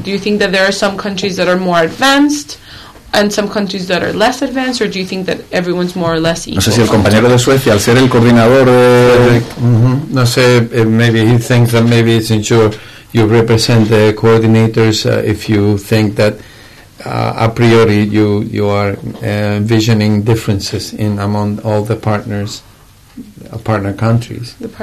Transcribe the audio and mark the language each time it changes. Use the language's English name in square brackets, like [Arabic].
[English] do you think that there are some countries that are more advanced and some countries that are less advanced, or do you think that everyone's more or less equal? [Spanish] No sé si el compañero de Suecia, al ser el coordinador de... No sé, [English] maybe he thinks that maybe it's ensure you represent the coordinators, if you think that a priori you are envisioning differences in among all the partners, partner countries.